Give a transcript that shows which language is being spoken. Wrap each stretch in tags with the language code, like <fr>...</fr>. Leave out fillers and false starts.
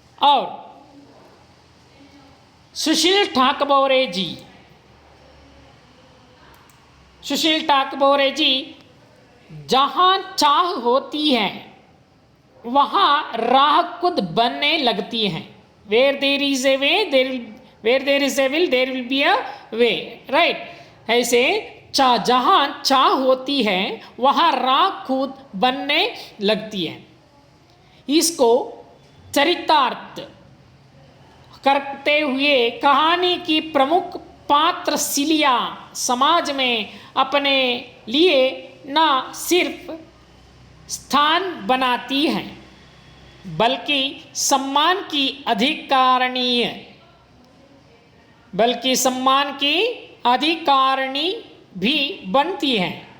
<hi>और सुशील ठाकबौरे जी जहाँ चाह होती है वहाँ राह खुद बनने लगती हैं।</hi> <en>Where there is a way, where there is a will, there will be a way, right?</en> <hi>ऐसे जहाँ चाह होती है वहाँ राह खुद बनने लगती है। इसको चरितार्थ करते हुए कहानी की प्रमुख पात्र सिलिया समाज में अपने लिए न सिर्फ स्थान बनाती हैं बल्कि सम्मान की अधिकारिणी भी बनती हैं।</hi>